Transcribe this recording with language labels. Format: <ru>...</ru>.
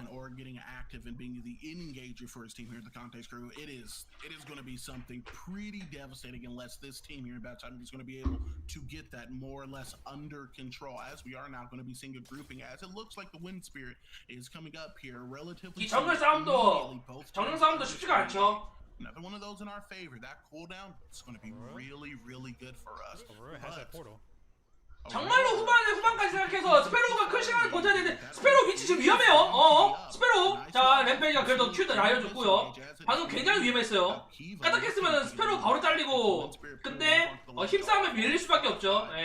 <en>Or getting active and being the engager for his team here, the Context crew, it is going to be something pretty devastating unless this team here in Bad Timing is going to be able to get that more or less under control. As we are now going to be seeing a grouping, as it looks like the Wind Spirit is coming up here relatively.</en> <ko>이 정글 싸움도 쉽지가 않죠.</ko> <en>Another one of those in our favor. That cooldown is going to be really, really good for us. Aurora has that portal.</en> <ko>정말로 후반까지 생각해서 스페로우가 큰 시간을 버텨야 되는데 스페로우 위치 지금 위험해요. 스페로우. 자, 램페이지가 그래도 큐도 날려줬고요. 방금 굉장히 위험했어요. 까딱했으면 스페로우 바로 잘리고, 근데 힘싸움에 밀릴 수밖에 없죠.</ko>